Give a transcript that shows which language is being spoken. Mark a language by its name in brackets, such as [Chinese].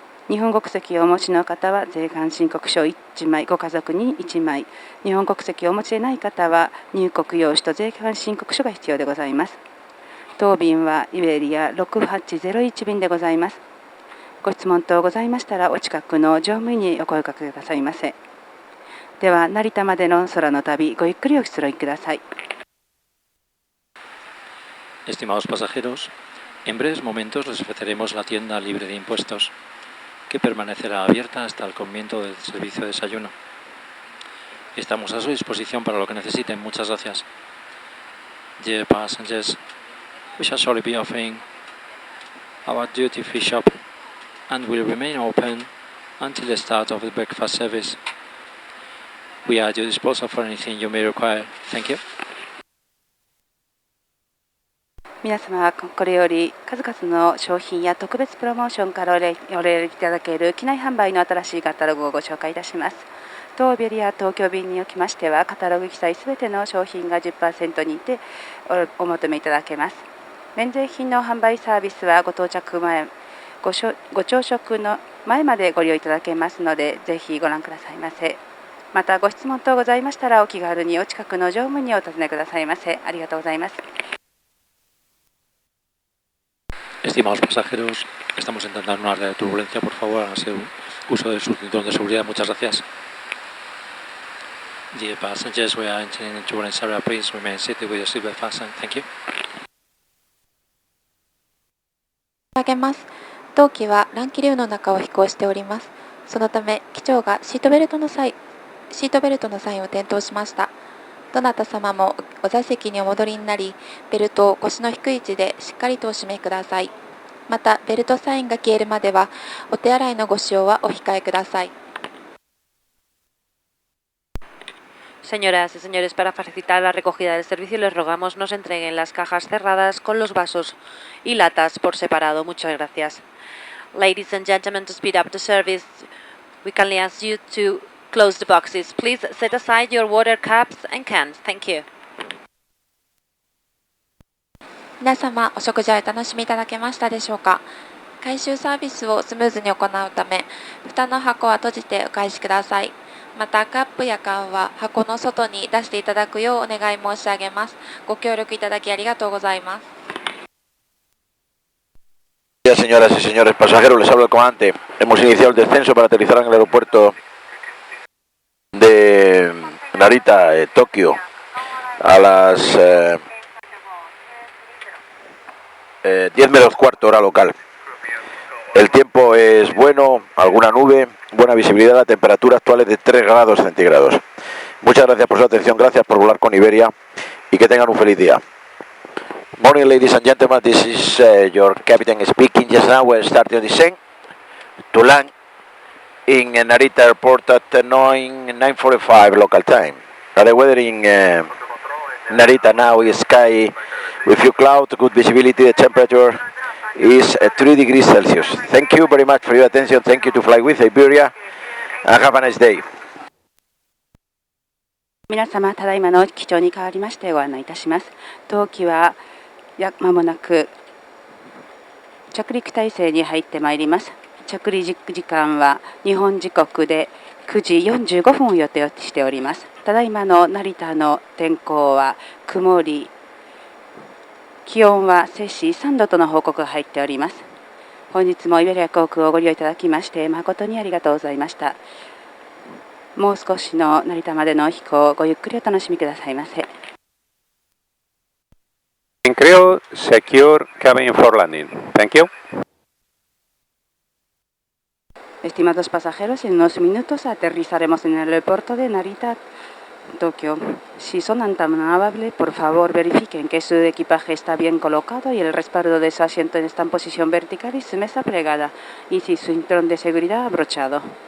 [Japanese] 日本国籍をお持ちの方は税関申告書1枚、ご家族に1枚、日本国籍をお持ちでない方は入国用紙と税関申告書が必要でございます。当便はイベリア6801便でございます。ご質問等ございましたらお近くの乗務員にお声かけくださいませ。では成田までの空の旅、ごゆっくりお出ください。 [Spanish] Estimados pasajeros, en breves momentos les ofreceremos la tienda libre de impuestos, que permanecerá abierta hasta el comienzo del servicio de desayuno. Estamos a su disposición para lo que necesiten. Muchas gracias. [English] Dear passengers, we shall shortly be offering our duty-free shop and will remain open until the start of the breakfast service. We are at your disposal for anything you may require. Thank you. [Japanese] 皆様はこれより数々の商品や特別プロモーションからお選びいただける機内販売の新しいカタログをご紹介いたします。当イベリア東京便におきましてはカタログ記載すべての商品が 10% にてお求めいただけます。免税品の販売サービスはご到着前ご朝食の前までご利用いただけますので、ぜひご覧くださいませ。またご質問等ございましたらお気軽にお近くの乗務にお尋ねくださいませ。ありがとうございます。 [Spanish] Estimados pasajeros, estamos intentando una área de turbulencia. Por favor, hagan uso de su cinturón de seguridad. Muchas gracias. [English] Dear passengers, we are entering into turbulence area. Please remain seated with your seatbelt fastened. Thank you. [Japanese] 上げます。当機は乱気流の中を飛行しております。そのため機長がシートベルトのサインを点灯しました。どなた様もお座席にお戻りになり、ベルトを腰の低い位置でしっかりとお締めください。また、ベルトサインが消えるまでは、お手洗いのご使用はお控えください。 [Spanish] Señoras y señores, para facilitar la recogida del servicio les rogamos nos entreguen las cajas cerradas con los vasos y latas por separado. Muchas gracias. [English] Ladies and gentlemen, to speed up the service, we kindly ask you to close the boxes. Please set aside your water cups and cans. Thank you. [Japanese] 皆様、お食事をお楽しみいただけましたでしょうか。回収サービスをスムーズに行うため、蓋の箱は閉じてお返しください。また、カップや缶は箱の外に出していただくようお願い申し上げます。ご協力いただきありがとうございます。 [Spanish] Señoras y señores pasajeros, les hablo el comandante. Hemos iniciado el descenso para aterrizar en el aeropuerto de Narita, Tokio, a las 10 menos cuarto hora local. El tiempo es bueno, alguna nube, buena visibilidad, la temperatura actual es de 3 grados centígrados. Muchas gracias por su atención, gracias por volar con Iberia y que tengan un feliz día. [English] Morning, ladies and gentlemen, this is your captain speaking. Just now we're starting to descend to land in Narita Airport at 9:45 local time. The weather in Narita now is sky with few clouds, good visibility, the temperature is 3 degrees Celsius. Thank you very much for your attention. Thank you to fly with Iberia and have a nice day. [Japanese] 皆様、ただいまの機長に代わりましてご案内いたします。当機はまもなく着陸態勢に入ってまいります。着陸時間は日本時刻で9時45分を予定しております。ただいまの成田の天候は曇り、気温は摂氏3度との報告が入っております。本日もイベリア航空をご利用いただきまして誠にありがとうございました。もう少しの成田までの飛行をごゆっくりお楽しみくださいませ。 [English] Crew, secure cabin for landing. Thank you. [Spanish] Estimados pasajeros, en unos minutos aterrizaremos en el aeropuerto de Narita, Tokio. Si son tan amables, por favor verifiquen que su equipaje está bien colocado y el respaldo de su asiento está en posición vertical y su mesa plegada, y si su cinturón de seguridad abrochado.